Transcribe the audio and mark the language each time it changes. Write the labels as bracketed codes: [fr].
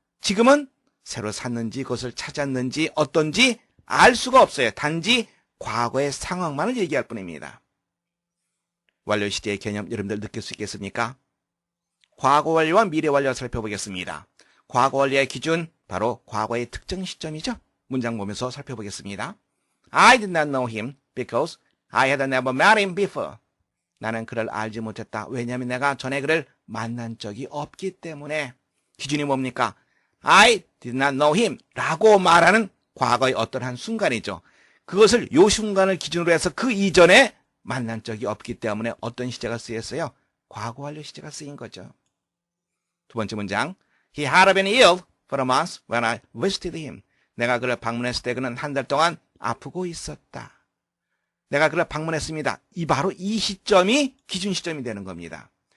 [ko] 지금은 새로 샀는지 그것을 찾았는지 어떤지 알 수가 없어요. 단지 과거의 상황만을 얘기할 뿐입니다. 완료 시제의 개념 여러분들 느낄 수 있겠습니까? 과거 완료와 미래 완료 살펴보겠습니다. 과거 완료의 기준 바로 과거의 특정 시점이죠. 문장 보면서 살펴보겠습니다. [en] I did not know him because I had never met him before. [ko] 나는 그를 알지 못했다. 왜냐하면 내가 전에 그를 만난 적이 없기 때문에. 기준이 뭡니까? [en] I did not know him [ko] 라고 말하는 과거의 어떤 한 순간이죠. 그것을 요 순간을 기준으로 해서 그 이전에 만난 적이 없기 때문에 어떤 시제가 쓰였어요? 과거 완료 시제가 쓰인 거죠. 두 번째 문장. [en] He had been ill for a month when I visited him. [ko] 내가 그를 방문했을 때 그는 한 달 동안 아프고 있었다. 내가 그를 방문했습니다. 바로 이 시점이 기준 시점이 되는 겁니다.